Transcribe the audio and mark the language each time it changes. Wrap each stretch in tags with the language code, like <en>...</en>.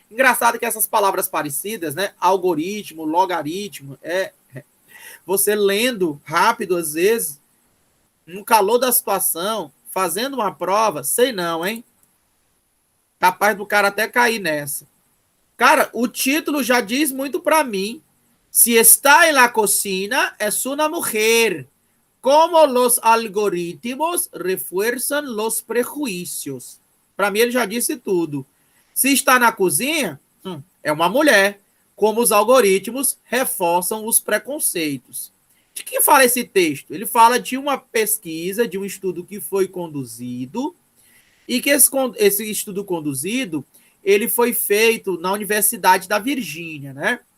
<pt>Engraçado que essas palavras parecidas, né? Algoritmo, logaritmo, você lendo rápido às vezes, no calor da situação, fazendo uma prova, sei não, hein? Capaz do cara até cair nessa. Cara, o título já diz muito para mim</pt> <es>Si está en la cocina, es una mujer. Como los algoritmos refuerzan los prejuízos.</es> <pt>Para mim, ele já disse tudo. Se está na cozinha, é uma mulher. Como os algoritmos reforçam os preconceitos. De que fala esse texto? Ele fala de uma pesquisa, de um estudo que foi conduzido, e que esse estudo conduzido, ele foi feito na Universidade da Virgínia, né?</pt>